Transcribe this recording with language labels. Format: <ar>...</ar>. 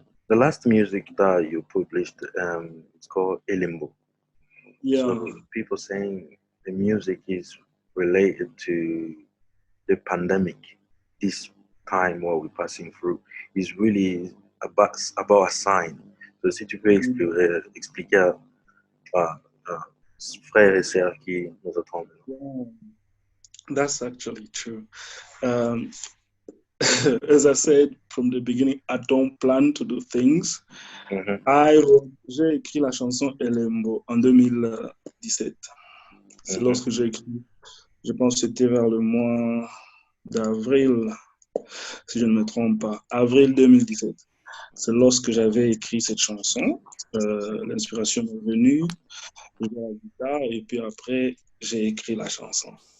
<en>The last music that you published, it's called Elimbo. Yeah. So people saying the music is related to the pandemic, this time what we're passing through, is really about a sign.</en> <fr>So si tu peux expliquer frères et sœurs qui nous attendent.</fr> <en>That's actually true. As I said from the beginning, I don't plan to do things.</en> <fr>J'ai écrit la chanson Elembo en 2017. C'est lorsque j'ai écrit, je pense que c'était vers le mois d'avril, si je ne me trompe pas, avril 2017. C'est lorsque j'avais écrit cette chanson. L'inspiration m'est venue, j'ai joué la guitare et puis après, j'ai écrit la chanson.</fr>